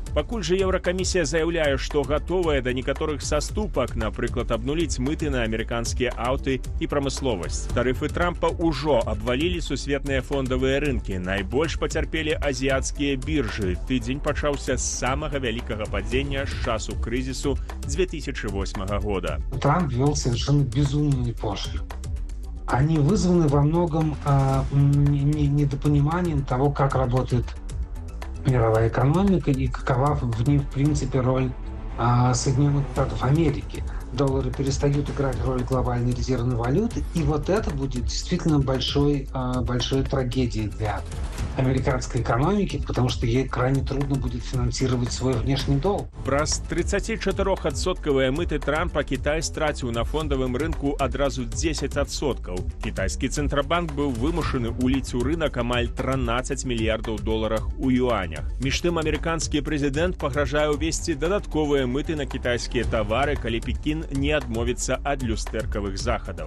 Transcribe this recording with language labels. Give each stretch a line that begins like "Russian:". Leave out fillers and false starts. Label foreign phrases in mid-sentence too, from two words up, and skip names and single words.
Belarusian: Пакуль жа Еўракамісія заяўляе, што гатовая да некаторых саступак, напрыклад, абнуліць мыты на амерыканскія аўты і прамысловасць. Тарыфы Трампа ўжо абвалілі сусветныя фондавыя рынкі. Найбольш пацярпелі азіяцкія биржы. Тыдзень пачаўся з самага вялікага падзення з часу крызісу 2008 года.
Russian: Трамп ввел совершенно безумные пошлины. Они вызваны во многом недопониманием того, как работает мировая экономика и какова в ней, в принципе, роль Соединенных Штатов Америки. Доллары перестают играть роль глобальной резервной валюты, и вот это будет действительно большой трагедией для американской экономики, потому что ей крайне трудно будет финансировать свой внешний долг.
Belarusian: Праз 34% мыты Трампа Кітай страціў на фондавым рынку адразу 10%. Кітайскі цэнтрабанк быў вымушаны уліць у рынок амаль 13 мільярдаў доларах у юанях. Між тым, амерыканскі прэзідэнт пагражае ўвесці дадатковыя мыты на кітайскія тавары, калі Пекін не адмовіцца ад люстэркавых захадаў.